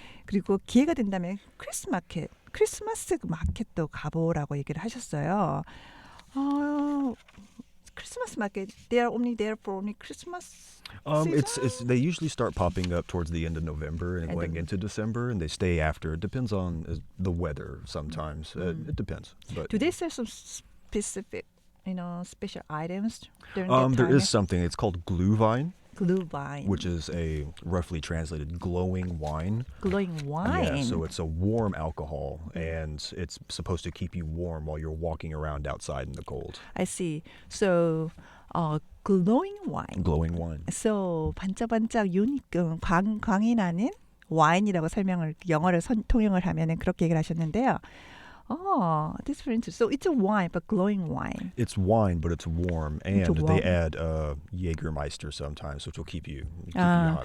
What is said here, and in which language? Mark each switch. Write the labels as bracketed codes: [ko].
[ko] 그리고 기회가 된다면 크리스마스 마켓도 가보라고 얘기를 하셨어요. [en] Christmas market, they are only there for only Christmas season? They usually start popping up towards the end of November and going into December, and they stay after. It depends on the weather sometimes. It depends. But do they sell some specific, special items during that time? there is something. It's called Glühwein. Glühwein. Which is a roughly translated glowing wine. Glowing wine. Yeah, so it's a warm alcohol, and it's supposed to keep you warm while you're walking around outside in the cold. I see. So, glowing wine. Glowing wine. [ko] So, 반짝반짝 광이 나는 와인이라고 영어를 통용을 하면은 그렇게 얘기를 하셨는데요. [en] That's very interesting. So it's a wine, but glowing wine. It's wine, but it's warm, and it's warm. They add Jägermeister sometimes, which will keep you hot.